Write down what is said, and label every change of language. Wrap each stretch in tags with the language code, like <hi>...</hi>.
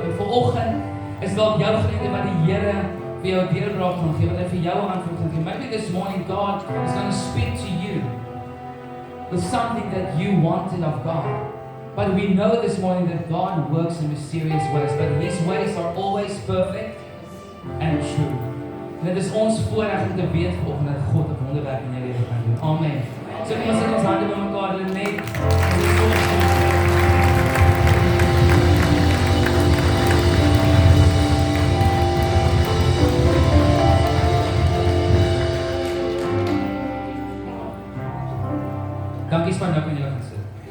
<af>En vanoggend is dalk jou geleentheid wat die Here vir jou deurbraak gaan gee, wat hy vir jou 'n antwoord gaan gee.</af> <en>Maybe this morning God is going to speak to you with something that you wanted of God. But we know this morning that God works in mysterious ways, but His ways are always perfect and true.</en> <af>En dit is ons voorreg om te weet vanoggend dat God 'n wonderwerk in jou lewe kan doen. Amen. So kom ons sit ons hande bymekaar en net dankie span nou kan julle gaan sit.</af>